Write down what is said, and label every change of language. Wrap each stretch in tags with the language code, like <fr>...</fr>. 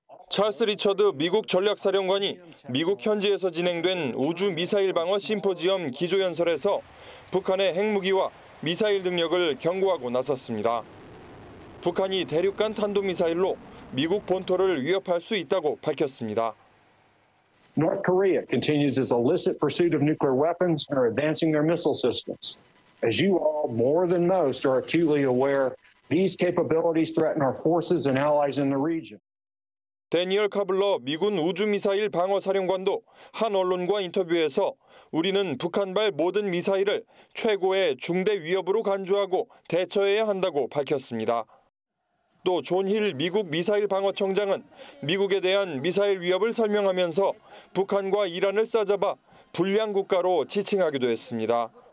<ko>찰스 리처드 미국 전략사령관이 미국 현지에서 진행된 우주 미사일 방어 심포지엄 기조연설에서 북한의 핵무기와 미사일 능력을 경고하고 나섰습니다. 북한이 대륙간 탄도미사일로 미국 본토를 위협할 수 있다고 밝혔습니다.</ko> <en>North Korea continues its illicit pursuit of nuclear weapons and are advancing their missile systems. As you all, more than most, are acutely aware, these capabilities threaten our forces and allies in the region.</en> <ko>데니얼 카블러 미군 우주미사일 방어사령관도 한 언론과 인터뷰에서 우리는 북한발 모든 미사일을 최고의 중대 위협으로 간주하고 대처해야 한다고 밝혔습니다. 또 존 힐 미국 미사일 방어청장은 미국에 대한 미사일 위협을 설명하면서 북한과 이란을 싸잡아 불량 국가로 지칭하기도 했습니다.</ko>